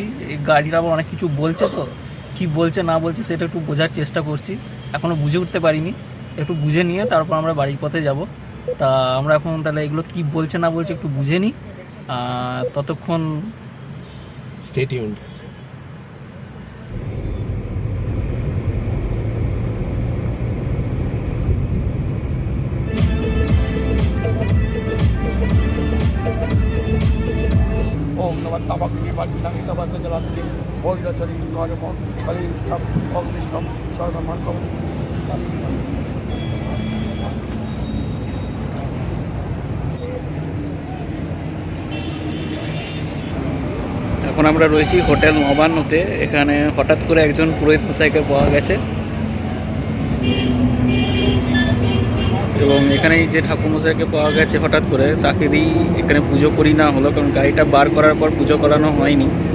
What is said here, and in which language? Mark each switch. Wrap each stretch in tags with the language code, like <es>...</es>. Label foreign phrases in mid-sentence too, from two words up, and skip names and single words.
<bn>এই গাড়িটা আবার অনেক কিছু বলছে, তো কি বলছে না বলছে সেটা একটু বোঝার চেষ্টা করছি। এখনও বুঝে উঠতে পারিনি, একটু বুঝে নিয়ে তারপর আমরা বাড়ির পথে যাব। তা আমরা এখন তাহলে এগুলো কি বলছে না বলছে একটু বুঝে নিই, ততক্ষণ</bn> <en>stay tuned.</en> <sa>ओम नमः तमग्नि वन्नमि तमस्य जलन्ति भोजचरी कर्म बलिष्ठम अग्निष्ठम सर्वमंगलम।</sa> <bn>এখন আমরা রয়েছি হোটেল নবান্নতে। এখানে হঠাৎ করে একজন পুরোহিত মশাইকে পাওয়া গেছে, এবং এখানে যে ঠাকুরমশাইকে পাওয়া গেছে হঠাৎ করে, তাকে দিয়েই এখানে পুজো করি না হলো, কারণ গাড়িটা বার করার পর পুজো করানো হয়নি।</bn>